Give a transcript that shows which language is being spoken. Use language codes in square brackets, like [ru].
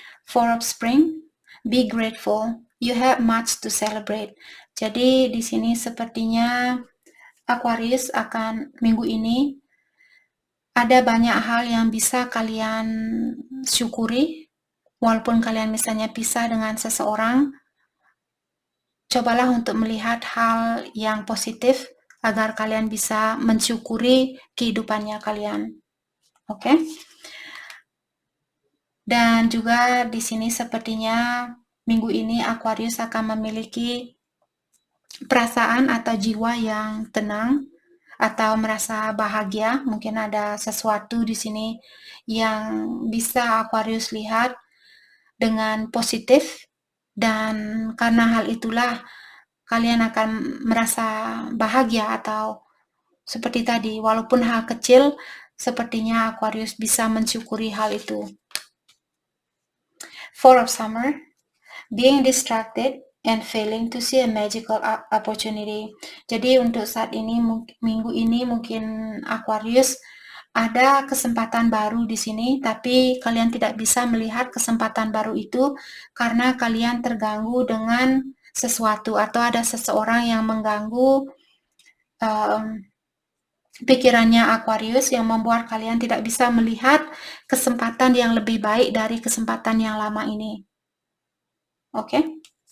[en] Four of Spring, be grateful. You have much to celebrate. [id] Jadi di sini sepertinya Aquarius akan minggu ini ada banyak hal yang bisa kalian syukuri. Walaupun kalian misalnya pisah dengan seseorang, cobalah untuk melihat hal yang positif agar kalian bisa mensyukuri kehidupannya kalian. Oke? Dan juga di sini sepertinya minggu ini Aquarius akan memiliki perasaan atau jiwa yang tenang atau merasa bahagia. Mungkin ada sesuatu di sini yang bisa Aquarius lihat dengan positif, dan karena hal itulah kalian akan merasa bahagia, atau seperti tadi, walaupun hal kecil, sepertinya Aquarius bisa mensyukuri hal itu. [en] Four of Summer, being distracted and failing to see a magical opportunity. [id] Jadi untuk saat ini, minggu ini mungkin Aquarius ada kesempatan baru di sini, tapi kalian tidak bisa melihat kesempatan baru itu karena kalian terganggu dengan sesuatu atau ada seseorang yang mengganggu pikirannya Aquarius yang membuat kalian tidak bisa melihat kesempatan yang lebih baik dari kesempatan yang lama ini. Oke?